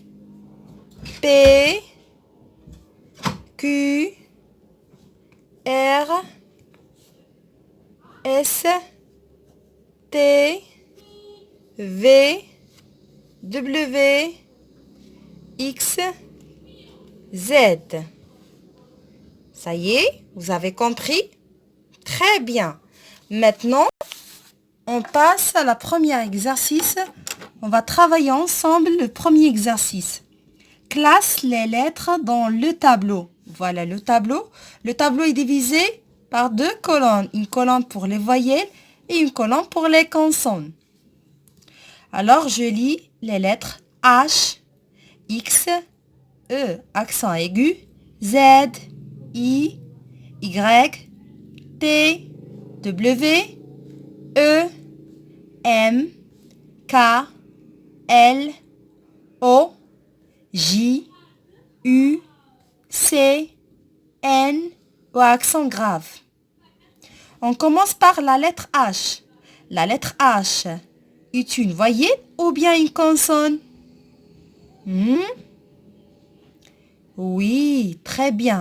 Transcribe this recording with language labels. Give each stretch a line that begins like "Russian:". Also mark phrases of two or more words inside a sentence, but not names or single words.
French: P, Q, R, S, T, V, W, X, Z. Ça y est, vous avez compris? Très bien. Maintenant, on passe à la première exercice. On va travailler ensemble le premier exercice. Classe les lettres dans le tableau. Voilà le tableau. Le tableau est divisé par 2 colonnes. Une colonne pour les voyelles et une colonne pour les consonnes. Alors, je lis les lettres H, X, E, accent aigu, Z, I, Y, T, W, E, M, K, L, O, J, U, C, N ou accent grave. On commence par la lettre H. La lettre H est une voyelle ou bien une consonne? Oui, très bien.